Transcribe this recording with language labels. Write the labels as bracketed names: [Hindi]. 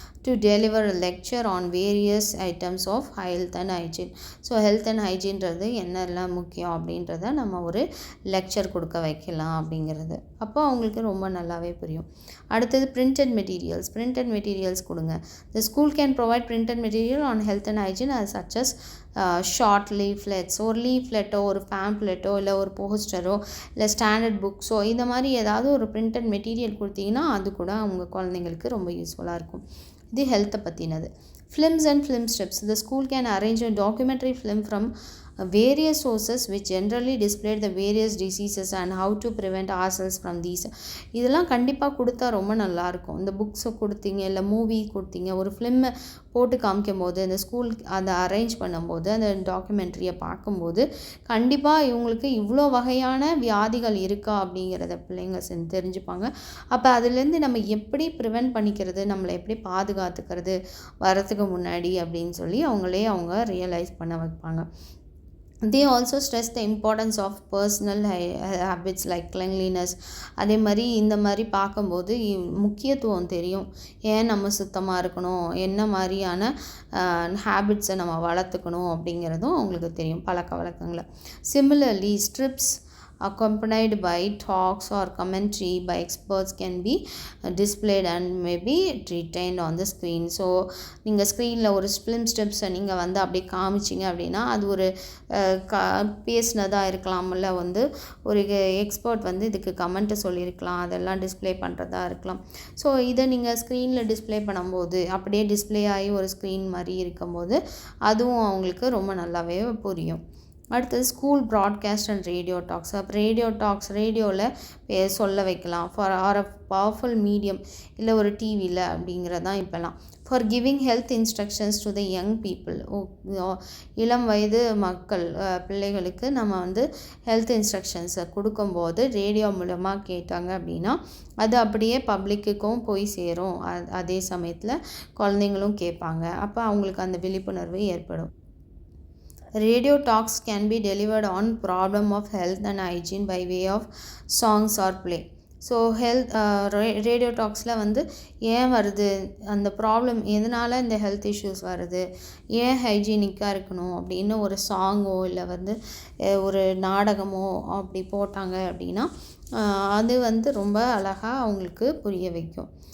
[English] to deliver a lecture on various items of health and hygiene. [Tamil] So health and ஹைஜீன்றது என்னெல்லாம் முக்கியம் அப்படின்றத நம்ம ஒரு லெக்சர் கொடுக்க வைக்கலாம் அப்படிங்கிறது. அப்போ அவங்களுக்கு ரொம்ப நல்லாவே புரியும். அடுத்தது பிரிண்டட் மெட்டீரியல்ஸ் கொடுங்க. [English] The school can provide printed material on health and hygiene as such [Tamil] as short leaflets, ஒரு லீஃப்லெட்டோ ஒரு பேம்ப்லெட்டோ இல்லை ஒரு போஸ்டரோ இல்லை ஸ்டாண்டர்ட் புக்ஸோ இந்த மாதிரி ஏதாவது ஒரு பிரிண்டட் மெட்டீரியல் கொடுத்தீங்கன்னா அது கூட அவங்க குழந்தைங்களுக்கு ரொம்ப யூஸ்ஃபுல்லாக இருக்கும். இது ஹெல்த்தை பற்றினது. Films and film strips. [English] The school can arrange a documentary film from various sources which generally display the various diseases and how to prevent ourselves from these. [Tamil] இதெல்லாம் கண்டிப்பாக கொடுத்தா ரொம்ப நல்லாயிருக்கும். இந்த புக்ஸை கொடுத்தீங்க இல்லை மூவி கொடுத்தீங்க, ஒரு ஃபிலிம் போட்டு காமிக்கும் போது அந்த ஸ்கூல் அதை அரேஞ்ச் பண்ணும்போது அந்த டாக்குமெண்ட்ரியை பார்க்கும்போது கண்டிப்பாக இவங்களுக்கு இவ்வளோ வகையான வியாதிகள் இருக்கா அப்படிங்கிறத பிள்ளைங்க தெரிஞ்சுப்பாங்க. அப்போ அதுலேருந்து நம்ம எப்படி ப்ரிவென்ட் பண்ணிக்கிறது, நம்மளை எப்படி பாதுகாத்துக்கிறது வரத்துக்கு முன்னாடி அப்படின்னு சொல்லி அவங்க ரியலைஸ் பண்ண வைப்பாங்க. [English] They also stress the importance of personal habits like cleanliness. [Tamil] அதே மாதிரி இந்த மாதிரி பார்க்கும்போது முக்கியத்துவம் தெரியும். ஏன் நம்ம சுத்தமாக இருக்கணும், என்ன மாதிரியான ஹேபிட்ஸை நம்ம வளர்த்துக்கணும் அப்படிங்கிறதும் அவங்களுக்கு தெரியும், பழக்க வழக்கங்களை. [English] Similarly strips accompanied by talks or commentary by experts can be displayed and may be retained on the screen. [Tamil] So நீங்கள் ஸ்க்ரீனில் ஒரு ஃபிலிம் ஸ்டெப்ஸை நீங்கள் வந்து அப்படியே காமிச்சிங்க அப்படின்னா அது ஒரு பேசினதாக இருக்கலாம், இல்லை வந்து ஒரு எக்ஸ்பர்ட் வந்து இதுக்கு கமெண்ட்டை சொல்லியிருக்கலாம், அதெல்லாம் டிஸ்ப்ளே பண்ணுறதா இருக்கலாம். ஸோ இதை நீங்கள் ஸ்க்ரீனில் டிஸ்ப்ளே பண்ணும்போது அப்படியே டிஸ்ப்ளே ஆகி ஒரு ஸ்க்ரீன் மாதிரி இருக்கும்போது அதுவும் அவங்களுக்கு ரொம்ப நல்லாவே புரியும். அடுத்தது school broadcast and radio tax. அப்போ ரேடியோவில் சொல்ல வைக்கலாம் [English] far are a powerful medium, [Tamil] இல்லை ஒரு டிவியில் அப்படிங்கிறதான் இப்போலாம். [English] For giving health instructions to the young people. [Tamil] இளம் வயது மக்கள் பிள்ளைகளுக்கு நம்ம வந்து ஹெல்த் இன்ஸ்ட்ரக்ஷன்ஸை கொடுக்கும்போது ரேடியோ மூலமாக கேட்டாங்க அப்படின்னா அது அப்படியே பப்ளிக்குக்கும் போய் சேரும். அதே சமயத்தில் குழந்தைங்களும் கேட்பாங்க. அப்போ அவங்களுக்கு அந்த விழிப்புணர்வு ஏற்படும். [English] Radio talks can be delivered on problem of health and hygiene by way of songs or play. [Tamil] So radio டாக்ஸில் வந்து ஏன் வருது, அந்த ப்ராப்ளம் எதனால் இந்த ஹெல்த் இஷ்யூஸ் வருது, ஏன் ஹைஜீனிக்காக இருக்கணும் அப்படின்னு ஒரு சாங்கோ இல்லை வந்து ஒரு நாடகமோ அப்படி போட்டாங்க அப்படின்னா அது வந்து ரொம்ப அழகாக அவங்களுக்கு புரிய வைக்கும்.